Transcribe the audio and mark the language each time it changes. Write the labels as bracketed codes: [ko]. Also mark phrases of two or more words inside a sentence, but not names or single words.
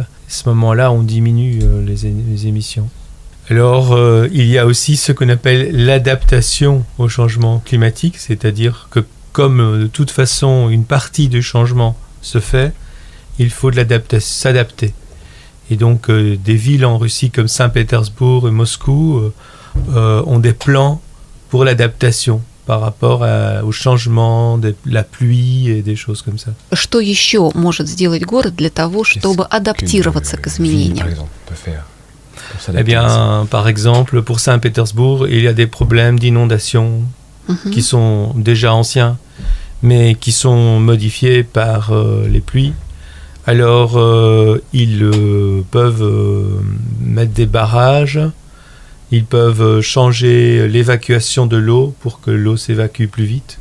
[fr] À ce moment-là, on diminue les émissions. Alors, il y a aussi ce qu'on appelle l'adaptation au changement climatique, c'est-à-dire que comme de toute façon une partie du changement se fait, il faut s'adapter. Et donc, des villes en Russie comme Saint-Pétersbourg et Moscou ont des plans pour l'adaptation par rapport au changement de la pluie et des choses comme ça. [ru] Что еще может сделать город для того, чтобы адаптироваться к изменениям? [fr] Eh bien, par exemple, pour Saint-Pétersbourg, il y a des problèmes d'inondation qui sont déjà anciens, mais qui sont modifiés par les pluies. Alors, ils peuvent mettre des barrages, ils peuvent changer l'évacuation de l'eau pour que l'eau s'évacue plus vite.